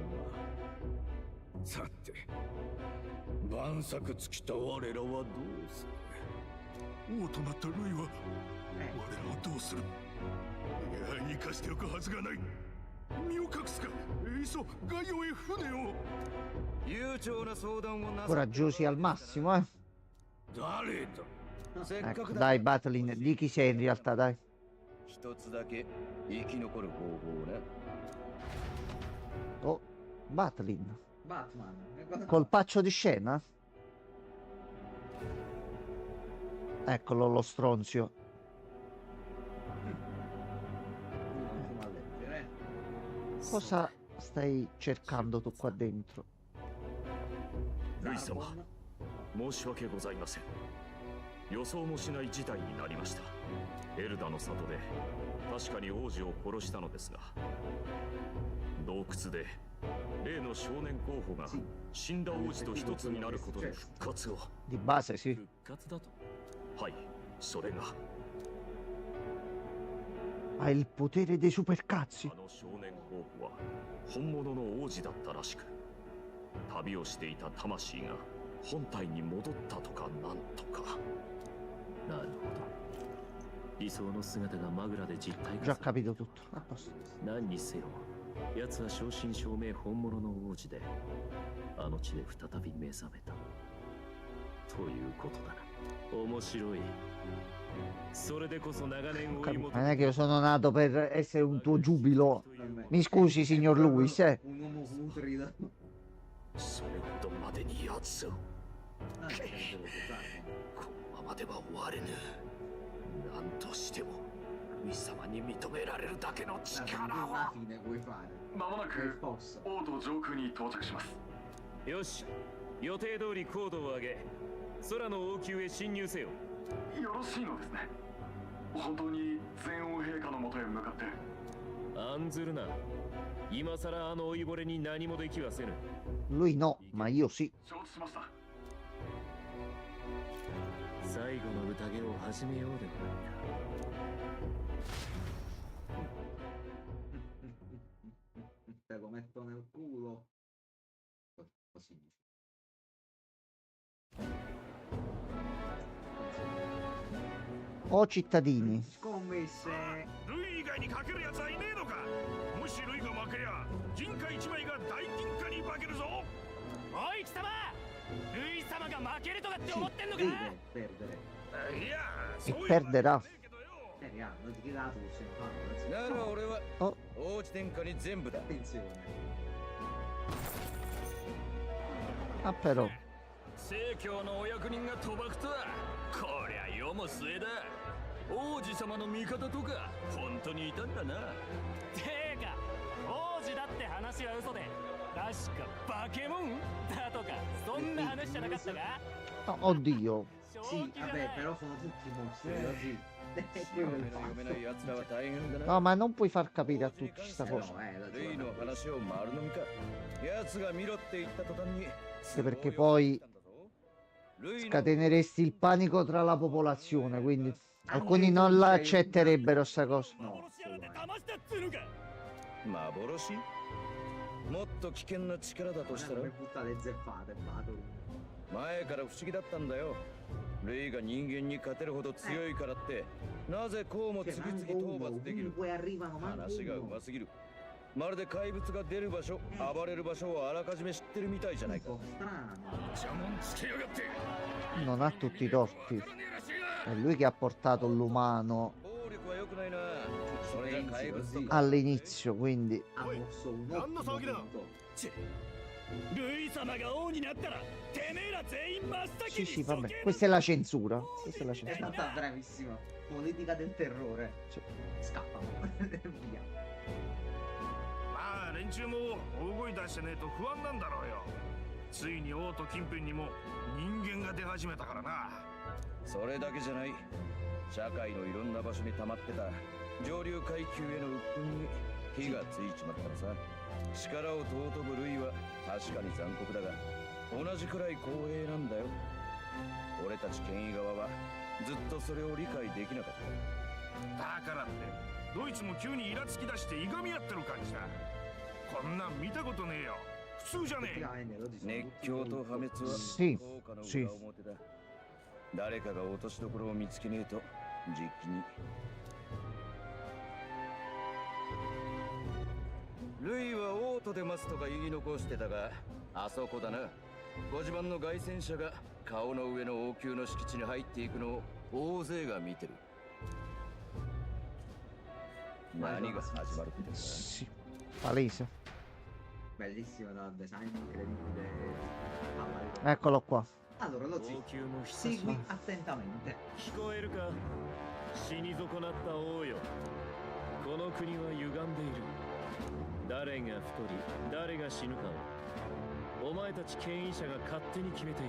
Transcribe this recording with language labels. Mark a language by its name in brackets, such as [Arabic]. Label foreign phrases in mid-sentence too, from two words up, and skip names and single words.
[Japanese] さて、万策尽きた我らはどうする。王となったルイは我らをどうする。いや、生かしておくはずがない。身を隠すか、いっそガイオへ船を。悠長な相談をなさ。 [Italian] Coraggiosi al massimo, eh. [Japanese] 誰だ。せっか [Italian] Ecco, [Japanese] くだ。 [Italian] dai, Battling, di chi sei in realtà, dai. [Japanese] 一つだけ生き残る方法ね。 [Italian] Oh, Battling. Batman. Colpaccio di scena? Eccolo lo stronzio. Cosa stai cercando tu qua dentro? [Japanese] ルイ様、申し訳ございません。予想もしない事態になりました。エルダの里で確かに王子を殺したのですが、洞窟で例の少年候補が死んだ王子と一つになることで復活を。 [Italian] Di base, sì. [Japanese] 復活だと。はい、それが。 [Italian] Ha il potere dei supercazzi. [Japanese] あの少年候補は本物の王子だったらしく、旅をしていた魂が本体に戻ったとかなんとか。なるほど。理想の姿がマグラで実体 [Italian] Già [Japanese] 化。 [Italian] capito tutto. A posto. [Japanese] 何にせよ、奴は正真正銘本物の王子で、あの地で再び目覚めた。ということだな。面白い。それでこそ長年追い求 [Italian] Non [Japanese] め [Italian] è che io sono nato per essere un tuo giubilo. Mi scusi, signor Lewis, eh. Un uomo putrido. [Japanese] それほどまでに奴を。 [Italian] Ah, devo pensare. [Japanese] このままでは終われぬ。何としてもルイ様に認められるだけの [Italian] Alla [Japanese] 力を。 [Italian] fine puoi fare. [Japanese] まもな [Italian] Per [Japanese] く [Italian] forza. [Japanese] 王都上空に到着します。よし、予定通り高度を上げ、空の王宮へ侵入せよ。よろしいのですね。本当に全王陛下のもとへ向かって。案ずるな。今さらあの老いぼれに何もできはせぬ。 [Italian] Lui no, ma io sì. [Japanese] 承知しました。最後の宴を始めようではないか。 [Italian] Te lo metto nel culo. Così. O cittadini. Scommesse. [Japanese] ルイ以外にかけるやつはいねえのか。もしルイが負けりゃ銀貨一枚が大銀貨に化けるぞ。おい貴様、ルイ様が負けるとかって思ってんのか。 [Italian] Deve perdere. [Japanese] いや、 [Italian] E [Japanese] そういう [Italian] perderà. Raga, non ti tirato se fanno. [Japanese] なら俺は [Italian] Oh, [Japanese] 王子殿下に全部だ。 [Italian] Attenzione. ah, però. [Japanese] 聖教のお役人が賭博とは、こりゃ世も末だ。王子様の味方とか本当にいたんだな。てか、王子だって話は嘘で、確かバケモンだとかそんな話じゃなかったか。 [Italian] No, oddio. Sì, vabbè, però sono tutti mostri così. Quello è il [Japanese] 読め [Italian] fatto. [Japanese] ない奴らは大変だな。 [Italian] No, ma non puoi far capire a tutti sta cosa. No, la [Japanese] ルイの話を丸飲みか。奴が見ろって言った途端に。 [Italian] Anche perché poi scateneresti il panico tra la popolazione, quindi alcuni non la accetterebbero sta cosa. No, [Japanese] 幻もっと危険な力だとしたら [Italian] come buttate zeppate, battle. [Japanese] 前から不思議だったんだよ。ルイが人間に勝てるほど強いからってなぜこうも [Italian] Cioè, [Japanese] 次 [Italian] manco [Japanese] 々討 [Italian] uno, [Japanese] 伐できる。 [Italian] ovunque arrivano, manco [Japanese] 話がう [Italian] uno. [Japanese] ますぎる。まるで怪物が出る場所、暴れる場所をあらかじめ知ってるみたいじゃないか。 [Italian] Un po' strano. [Japanese] 邪魔つけやがって。 [Italian] Non ha tutti i torti. È lui che ha portato l'umano [Japanese] 暴力は良くないな。それが怪物と [Italian] Così. [Japanese] か。 [Italian] all'inizio, quindi Ha mosso un Danno ottimo Sagina. punto. [Japanese] ルイ様が王になったらてめえら全員真っ先 [Italian] sì, [Japanese] に [Italian] sì, vabbè. Questa è la censura. Questa è la È censura. stata bravissima. Politica del terrore. Sì. Scappano. Via. [Japanese] まあ連中も大声出してねえと不安なんだろうよ。ついに王都近辺にも人間が出始めたからな。それだけじゃない。社会のいろんな場所に溜まってた上流階級への鬱憤に火がついちまったのさ。力を尊ぶルイは確かに残酷だが、同じくらい公平なんだよ。俺たち権威側はずっとそれを理解できなかった。だからってドイツも急にイラつき出していがみ合ってる感じだ。こんなん見たことねえよ。普通じゃねえ。 [Italian] Effettivamente loro si sono [Japanese] 熱 [Italian] tutti [Japanese] 狂と [Italian] molto [Japanese] 破滅は [Italian] Sì, [Japanese] 効果の [Italian] sì. [Japanese] 裏表だ。誰かが落としどころを見つけねえと実機に。ルイは王都で待つとか言い残してたが、あそこだな。ご自慢の凱旋者が顔の上の王宮の敷地に入っていくのを大勢が見てる。何が始まるってんだ。 [Italian] Sì, palese. bellissimo dal design incredibile. Ah, Eccolo qua. allora lo zio, segui attentamente. [Japanese] 聞こえるか、死に損なった王よ。この国は歪んでいる。誰が太り誰が死ぬかをお前たち権威者が勝手に決めている。